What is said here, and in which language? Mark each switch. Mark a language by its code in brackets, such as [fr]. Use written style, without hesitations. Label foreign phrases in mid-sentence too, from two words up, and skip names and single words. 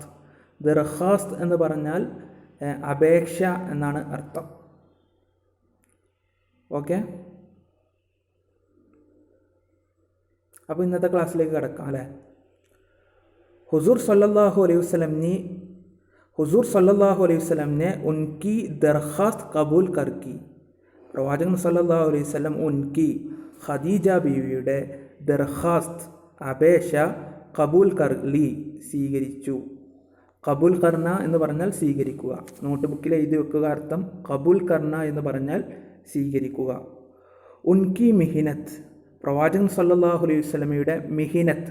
[ml] ദർഖാസ്ത് എന്ന് പറഞ്ഞാൽ അപേക്ഷ എന്നാണ് അർത്ഥം. ഓക്കെ, അപ്പോൾ ഇന്നത്തെ ക്ലാസ്സിലേക്ക് കിടക്കാം അല്ലേ? [hi] ഹുസൂർ [ar] صلى الله عليه وسلم [hi] ने उनकी दरख्वास्त कबूल कर की. [ml] പ്രവാചകൻ [ar] صلى الله عليه وسلم [ml] ഉൻകി ഖദീജ ബീവിയുടെ ദർഖാസ്ത് അപേക്ഷ [hi] क़बूल कर ली [ml] സ്വീകരിച്ചു. [hi] क़बूल करना [ml] എന്ന് പറഞ്ഞാൽ സ്വീകരിക്കുക. നോട്ട് ബുക്കിൽ എഴുതി വെക്കുക അർത്ഥം. [hi] क़बूल करना [ml] എന്ന് പറഞ്ഞാൽ സ്വീകരിക്കുക. [hi] उनकी मेहनत, [ml] പ്രവാചകൻ [ar] صلى الله عليه وسلم [ml] മിഹിനത്ത്.